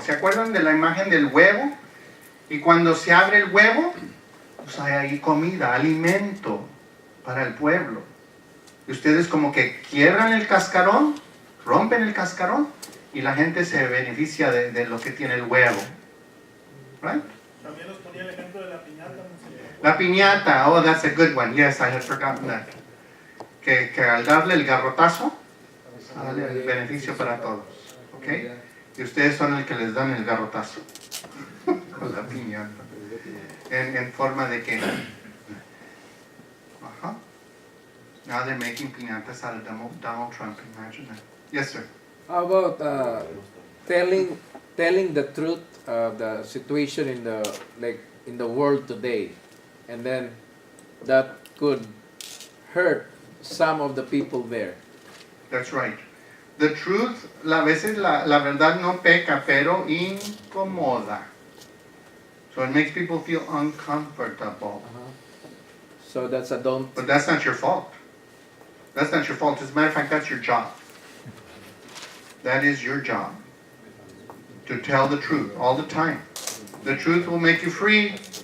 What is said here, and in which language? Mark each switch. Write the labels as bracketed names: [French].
[Spanish] ¿Se acuerdan de la imagen del huevo? Y cuando se abre el huevo, pues hay ahí comida, alimento para el pueblo. Y ustedes como que quiebran el cascarón, rompen el cascarón, y la gente se beneficia de lo que tiene el huevo. [English] Right? [Spanish] También nos ponía el ejemplo de la piñata, monseñor. [English] La piñata, oh, that's a good one. Yes, I had forgotten that. [Spanish] Que al darle el garrotazo, sale el beneficio para todos. ¿Ok? Y ustedes son el que les dan el garrotazo. Con la piñata. En forma de que... Ajá. [English] Now they're making piñatas out of Donald Trump. Imagine that. Yes, sir. How about telling the truth of the situation in the world today, and then that could hurt some of the people there. That's right. The truth, [Spanish] a veces la verdad no peca, pero incomoda. [English] So it makes people feel uncomfortable. So that's a don't. But that's not your fault. That's not your fault. As a matter of fact, that's your job. That is your job. To tell the truth all the time. The truth will make you free.